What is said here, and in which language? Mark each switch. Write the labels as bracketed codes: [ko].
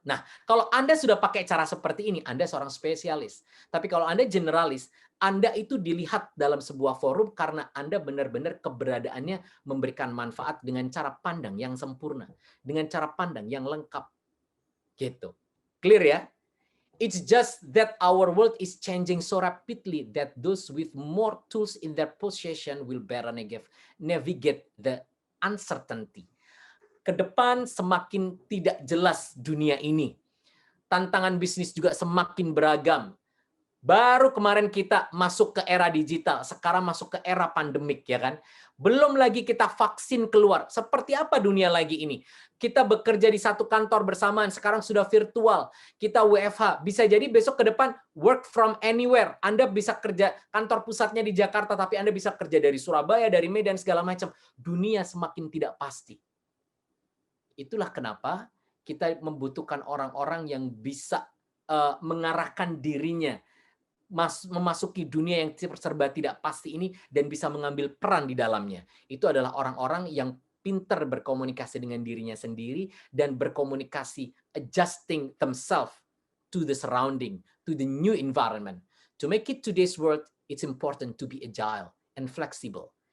[id] Nah, kalau Anda sudah pakai cara seperti ini, Anda seorang spesialis. Tapi kalau Anda generalis, Anda itu dilihat dalam sebuah forum karena Anda benar-benar keberadaannya memberikan manfaat dengan cara pandang yang sempurna, dengan cara pandang yang lengkap. Gitu. Clear ya? [en] It's just that our world is changing so rapidly that those with more tools in their possession will better navigate the uncertainty. [id] Ke depan semakin tidak jelas dunia ini. Tantangan bisnis juga semakin beragam. Baru kemarin kita masuk ke era digital, sekarang masuk ke era pandemik, ya kan? Belum lagi kita vaksin keluar. Seperti apa dunia lagi ini? Kita bekerja di satu kantor bersamaan, sekarang sudah virtual. Kita WFH. Bisa jadi besok ke depan [en] work from anywhere. [id] Anda bisa kerja, kantor pusatnya di Jakarta, tapi Anda bisa kerja dari Surabaya, dari Medan, segala macam. Dunia semakin tidak pasti. Itulah kenapa kita membutuhkan orang-orang yang bisa mengarahkan dirinya memasuki dunia yang serba tidak pasti ini dan bisa mengambil peran di dalamnya. Itu adalah orang-orang yang pintar berkomunikasi dengan dirinya sendiri dan berkomunikasi [en] adjusting themselves to the surrounding, to the new environment. To make it today's world, it's important to be agile and flexible.